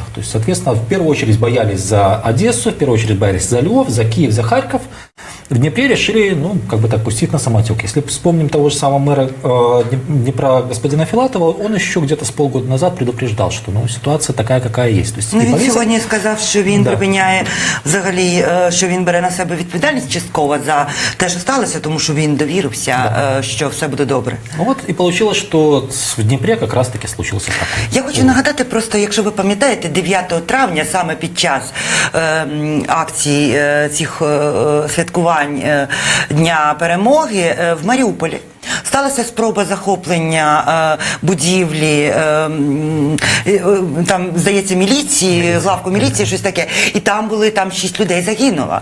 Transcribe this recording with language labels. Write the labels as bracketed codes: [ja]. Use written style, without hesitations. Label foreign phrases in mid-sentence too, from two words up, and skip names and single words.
[ru] То есть, соответственно, в первую очередь боялись за Одессу, в первую очередь боялись за Львов, за Киев, за Харьков. В Днепре решили, пустить на самотек. Если вспомним того же самого мэра Днепра господина Филатова, он еще где-то с полгода назад предупреждал, что ситуация такая, какая есть. То есть, [uk] він сьогодні сказав, що він припиняє взагалі, що він бере на себе відповідальність частково за те, що сталося, тому що він довірився, що все буде добре. І вийшло, що в Дніпрі якраз таки случився такий. Я хочу нагадати просто, якщо ви пам'ятаєте, 9 травня, саме під час акцій цих святкувань Дня Перемоги в Маріуполі сталася спроба захоплення будівлі, там, здається, міліції, главку міліції, щось таке, і там 6 людей загинуло.